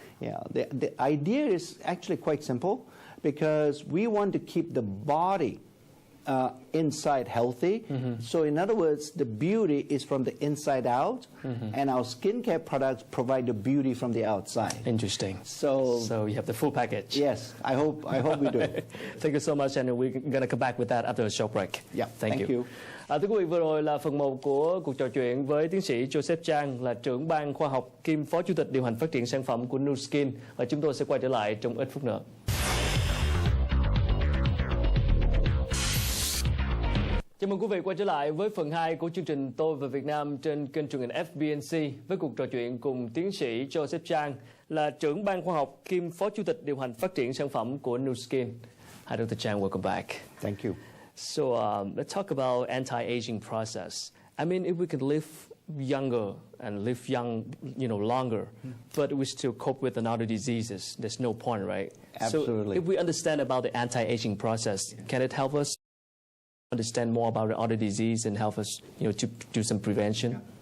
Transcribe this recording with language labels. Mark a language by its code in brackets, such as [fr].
[en] Yeah, the idea is actually quite simple, because we want to keep the body inside healthy. So in other words, the beauty is from the inside out, and our skincare products provide the beauty from the outside. Interesting. So you have the full package. yes, I hope we do. Thank you so much, and we're going to come back with that after a short break. Yeah, Thank you. [vi] Thưa quý vị, vừa rồi là phần 1 của cuộc trò chuyện với tiến sĩ Chang, là trưởng ban khoa học kiêm phó chủ tịch điều hành phát triển sản phẩm của Nu Skin, và chúng tôi sẽ quay trở lại trong ít phút nữa. Chào mừng quý vị quay trở lại với phần 2 của chương trình Tôi về Việt Nam trên kênh truyền hình FBNC với cuộc trò chuyện cùng tiến sĩ Chang, là trưởng ban khoa học kiêm phó chủ tịch điều hành phát triển sản phẩm của Nu Skin. [en] Hi, Dr. Chang, welcome back. Thank you. So let's talk about anti-aging process. I mean, if we can live younger and live young, longer, but we still cope with another diseases, there's no point, right? Absolutely. So if we understand about the anti-aging process, can it help us understand more about the other disease and help us, to do some prevention?